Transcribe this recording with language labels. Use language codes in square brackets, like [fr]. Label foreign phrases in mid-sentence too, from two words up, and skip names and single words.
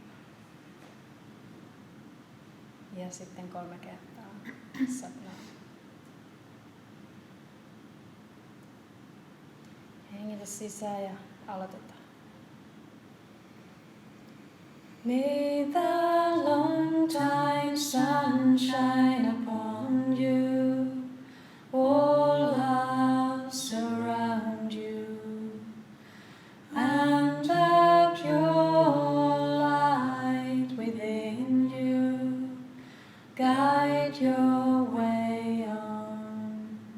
[fi] Ja sitten 3 kertaa sapnaa. Hengitä sisään ja aloitetaan. [en] May the long time sun shine upon you, all house around you, and the pure light within you guide your way on.